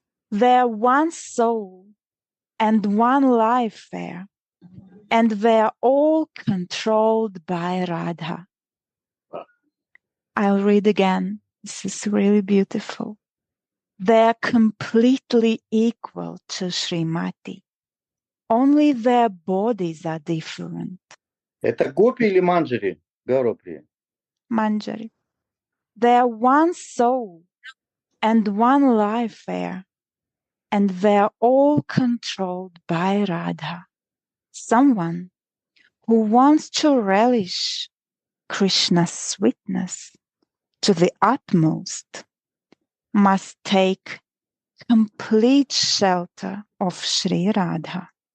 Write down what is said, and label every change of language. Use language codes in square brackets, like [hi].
[en] They're one soul and one life there, and they're all controlled by Radha. Wow. I'll read again. This is really beautiful. They're completely equal to Srimati. Only their bodies are different. [ru] Это гопи или манджари, Гауроприя? [en] Manjari. They're one soul and one life air, and they're all controlled by Radha, someone who wants to relish Krishna's sweetness to the utmost must take complete shelter of Sri Radha.